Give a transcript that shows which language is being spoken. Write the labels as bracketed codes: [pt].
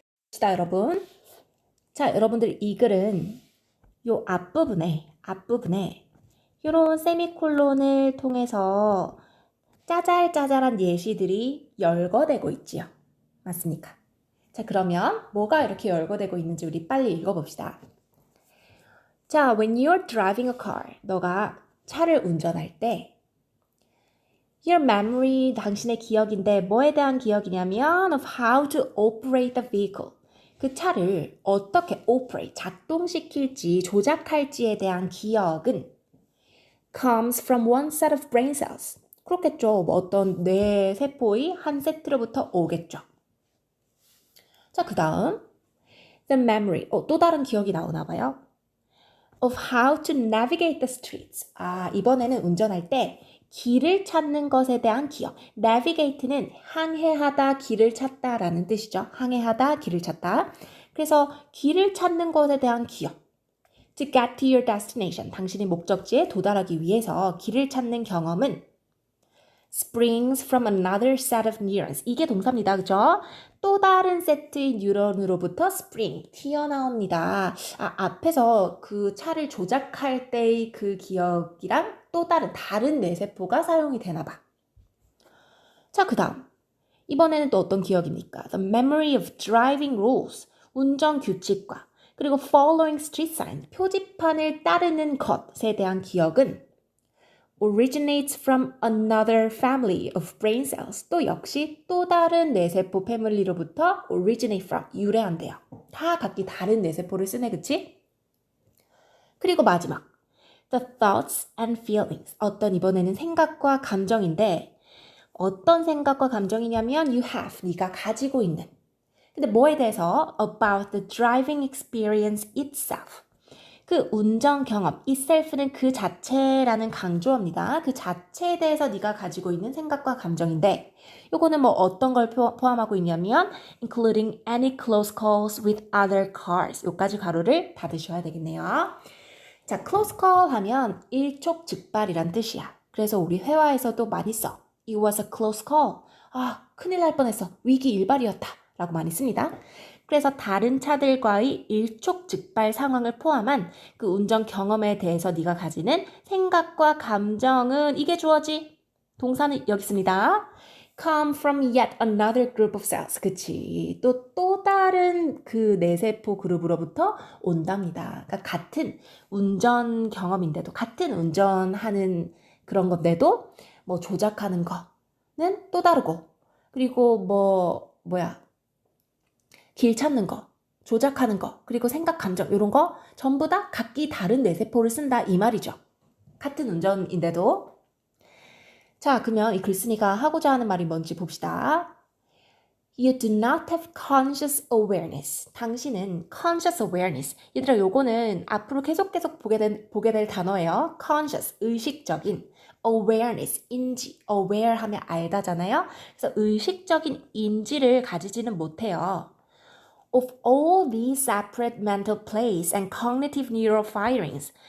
[ko] 자, 여러분. 자, 여러분들 이 글은 요 앞부분에 요런 세미콜론을 통해서 짜잘짜잘한 예시들이 열거되고 있지요. 맞습니까? 자, 그러면 뭐가 이렇게 열거되고 있는지 우리 빨리 읽어봅시다. 자, [en] when you're driving a car, [ko] 너가 차를 운전할 때 [en] your memory, [ko] 당신의 기억인데 뭐에 대한 기억이냐면 [en] of how to operate the vehicle. [ko] 그 차를 어떻게 operate, 작동시킬지, 조작할지에 대한 기억은 [en] comes from one set of brain cells. [ko] 그렇겠죠. 뭐 어떤 뇌 세포의 한 세트로부터 오겠죠. 자, 그 다음 the memory, 또 다른 기억이 나오나 봐요. [en] of how to navigate the streets. [ko] 아, 이번에는 운전할 때 길을 찾는 것에 대한 기억. navigate는 항해하다, 길을 찾다라는 뜻이죠. 항해하다, 길을 찾다. 그래서 길을 찾는 것에 대한 기억. [en] To get to your destination. [ko] 당신의 목적지에 도달하기 위해서 길을 찾는 경험은 [en] springs from another set of neurons. [ko] 이게 동사입니다. 그죠? 또 다른 세트의 뉴런으로부터 spring, 튀어나옵니다. 아, 앞에서 그 차를 조작할 때의 그 기억이랑 또 다른 뇌세포가 사용이 되나 봐. 자, 그 다음. 이번에는 또 어떤 기억입니까? [en] The memory of driving rules. [ko] 운전 규칙과 그리고 [en] following street sign. [ko] 표지판을 따르는 것에 대한 기억은 [en] originates from another family of brain cells. [ko] 또 역시 또 다른 뇌세포 패밀리로부터 originate from, 유래한대요. 다 각기 다른 뇌세포를 쓰네, 그치? 그리고 마지막, [en] the thoughts and feelings. [ko] 어떤 이번에는 생각과 감정인데 어떤 생각과 감정이냐면 [en] you have, [ko] 네가 가지고 있는. 근데 뭐에 대해서? [en] about the driving experience itself. [ko] 그 운전 경험, itself는 그 자체라는 강조어입니다. 그 자체에 대해서 네가 가지고 있는 생각과 감정인데 요거는 뭐 어떤 걸 포함하고 있냐면 [en] including any close calls with other cars. [ko] 요까지 가로를 닫으셔야 되겠네요. 자, close call 하면 일촉즉발이란 뜻이야. 그래서 우리 회화에서도 많이 써. [en] It was a close call. [ko] 아, 큰일 날 뻔했어. 위기 일발이었다. 라고 많이 씁니다. 그래서 다른 차들과의 일촉즉발 상황을 포함한 그 운전 경험에 대해서 네가 가지는 생각과 감정은 이게 주어지. 동사는 여기 있습니다. [en] Come from yet another group of cells. [ko] 그치. 또 다른 그 뇌세포 그룹으로부터 온답니다. 그러니까 같은 운전 경험인데도, 같은 운전하는 그런 건데도, 뭐 조작하는 거는 또 다르고, 그리고 길 찾는 거, 조작하는 거, 그리고 생각, 감정, 이런 거 전부 다 각기 다른 뇌세포를 쓴다 이 말이죠. 같은 운전인데도. 자, 그러면 이 글쓴이가 하고자 하는 말이 뭔지 봅시다. [en] You do not have conscious awareness. [ko] 당신은 [en] conscious awareness. [ko] 얘들아, 요거는 앞으로 계속 보게 될 단어예요. conscious, 의식적인. awareness, 인지. aware 하면 알다잖아요. 그래서 의식적인 인지를 가지지는 못해요. [en] Of all these separate mental plays and cognitive neural firings.